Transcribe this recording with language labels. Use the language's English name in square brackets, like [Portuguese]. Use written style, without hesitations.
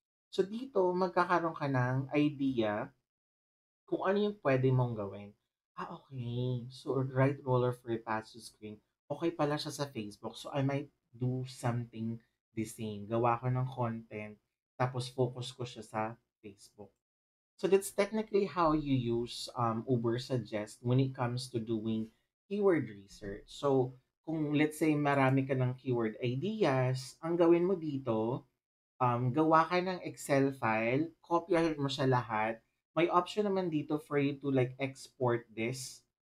[Filipino] So dito, magkakaroon ka ng idea kung ano yung pwede mong gawin. [English] Okay. So, right roller for a patch screen. [Filipino] Okay pala siya sa Facebook. [English] So, I might do something the same. [Filipino] Gawa ko ng content, tapos focus ko siya sa Facebook. [English] So, that's technically how you use Uber Suggest when it comes to doing keyword research. [Filipino] So, kung [English] let's say [Filipino] marami ka ng keyword ideas, ang gawin mo dito, gawa ka ng Excel file, kopyahin mo siya lahat. May option naman dito [English] for you to like export this.